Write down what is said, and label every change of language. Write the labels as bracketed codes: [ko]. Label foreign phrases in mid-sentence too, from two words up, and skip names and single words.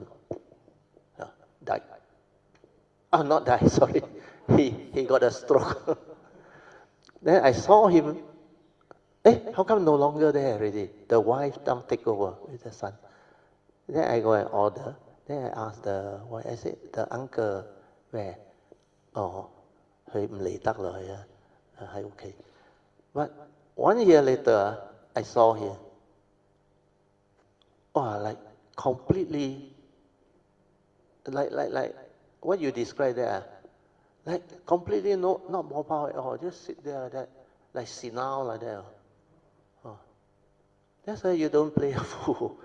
[en] Died. Oh, not died, sorry. He got a stroke. Then I saw him. How come no longer there already? The wife now take over with the son. Then I go and order. Then I ask the wife, I said, the uncle, where? [yue] Oh, 佢唔嚟得啦，係 okay. [en] But 1 year later, I saw him. Oh, like completely, like what you described there, like completely not more power at all. Just sit there like that, like senile like that. That's why you don't play a fool.